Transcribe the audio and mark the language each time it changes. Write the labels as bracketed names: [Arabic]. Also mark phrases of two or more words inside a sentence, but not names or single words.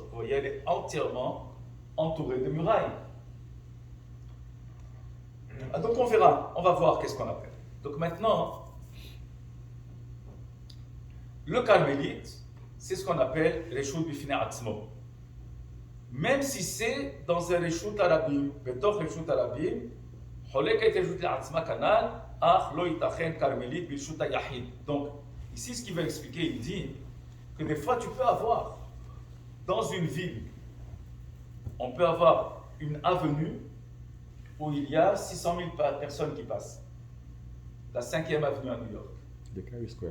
[French] Vous voyez, elle est entièrement entourée de murailles. Donc on verra, on va voir qu'est-ce qu'on appelle. Donc maintenant, le carmélite, c'est ce qu'on appelle [Hebrew] רשות בפני עצמו. [French] Même si c'est dans un [Hebrew] רשות הרבים, בתוך רשות הרבים, חולקת רשות לעצמה כנ"ל, אך לא ייתכן כרמלית ברשות היחיד. [French] Donc, ici, ce qu'il va expliquer, il dit que des fois, tu peux avoir, dans une ville, on peut avoir une avenue où il y a 600 000 personnes qui passent. La 5e avenue à New York. Decari Square.